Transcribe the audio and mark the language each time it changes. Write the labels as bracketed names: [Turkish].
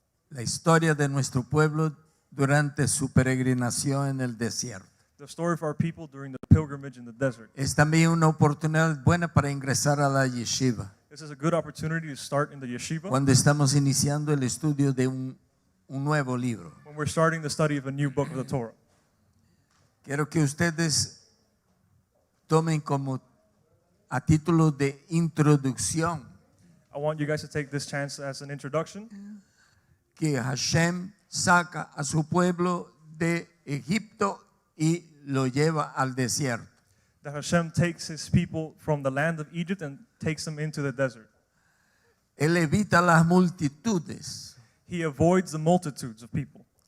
[Spanish] la historia de nuestro pueblo durante su peregrinación en el desierto. [English] The story of our people during the pilgrimage in the desert. [Spanish] Es también una oportunidad buena para ingresar a la yeshiva, [English] This is a good opportunity to start in the yeshiva [Spanish] cuando estamos iniciando el estudio de un nuevo libro. [English] when we're starting the study of a new book of the Torah. [Spanish] Quiero que ustedes tomen como a título de introducción [English] I want you guys to take this chance as an introduction [Spanish] que Hashem saca a su pueblo de Egipto y lo lleva al desierto. [English] that Hashem takes his people from the land of Egypt and takes them into the desert. [Spanish] Él evita las multitudes. [English] He avoids the multitudes of people.